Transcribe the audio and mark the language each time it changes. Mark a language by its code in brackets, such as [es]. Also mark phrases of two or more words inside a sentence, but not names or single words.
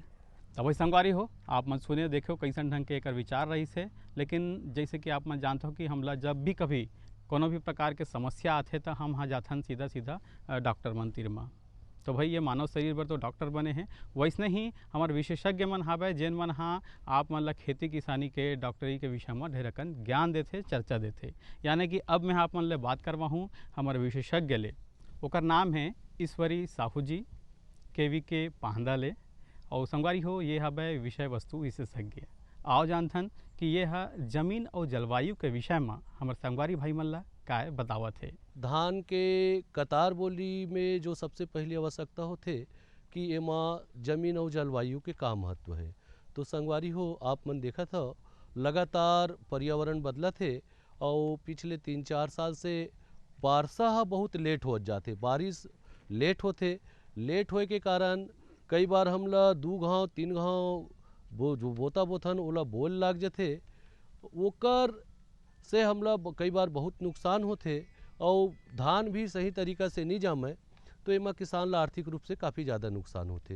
[hne] तब वही संगवारी हो आप मन सुने देखो कैसन ढंग के एक विचार रही से। लेकिन जैसे कि आप मन जानते हो कि हमला जब भी कभी कोनो भी प्रकार के समस्या आते तो हम हाँ जाथन सीधा डॉक्टर मन तीर में। तो भाई ये मानव शरीर पर तो डॉक्टर बने हैं, वैसने ही हमारे विशेषज्ञ मन हावे जेन मन हाँ आप मन ला खेती किसानी के डॉक्टरी के विषय में ढेरकन ज्ञान देते चर्चा देते। यानी कि अब मैं आप मन ले बात करवा हूँ हमारे विशेषज्ञ ले, ओकर नाम है ईश्वरी साहू जी, KVK पाहंदा ले। और संगवारी हो ये हवे विषय वस्तु विशेषज्ञ। आओ जानथन कि ये जमीन और जलवायु के विषय में हमारे संगवारी भाई मन ला काय बतावत है। धान के कतार बोली में जो सबसे पहली आवश्यकता होते कि एमा जमीन और जलवायु के का महत्व है। तो संगवारी हो आप मन देखा था लगातार पर्यावरण बदला थे और पिछले 3-4 साल से वर्षा बहुत लेट हो जाते, बारिश लेट होते, लेट होए के कारण कई बार हमला 2 घाव 3 घाव वो जो बोथन ओला बोल लाग जाते, ओकर से हमला कई बार बहुत नुकसान होते और धान भी सही तरीका से नहीं जामे तो एमा किसान ला आर्थिक रूप से काफ़ी ज़्यादा नुकसान होते।